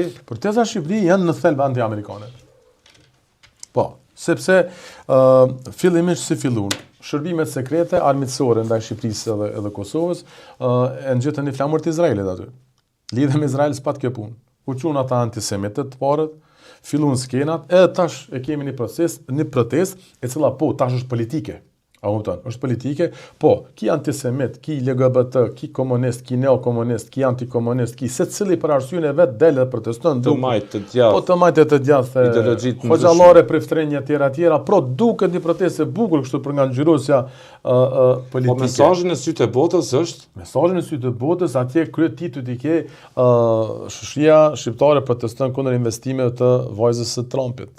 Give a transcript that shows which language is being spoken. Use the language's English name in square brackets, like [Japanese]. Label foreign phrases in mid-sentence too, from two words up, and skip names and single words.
[Albanian] Protestat në Shqipëri janë në thelb anti-amerikane. Po, sepse fillimisht si fillun, shërbimet sekrete armiqësore ndaj Shqipërisë edhe Kosovës e ngjitën një flamur të Izraelit aty. Lidhe me Izrael s'pat kjo punë. U qunë ata antisemitët të parët, fillun skenat, edhe tash e kemi një protest e cila po tash është politike. Është politike, po, ki antisemit, ki LGBT, ki komunist, ki neokomunist, ki antikomunist, ki se cili për arsyën e vetë delë dhe proteston. Të majtë të djathë. Po të majtë të djathë. Hoxhallare, priftrenje, tjera, pro duket një protest e bukur kështu për nga ngjyrosja politike. Po mesazhin e sytë e botës është? Mesazhin e sytë e botës, atje kryet titujt i ke shoqëria shqiptare proteston kundër investimeve të vajzës së Trumpit.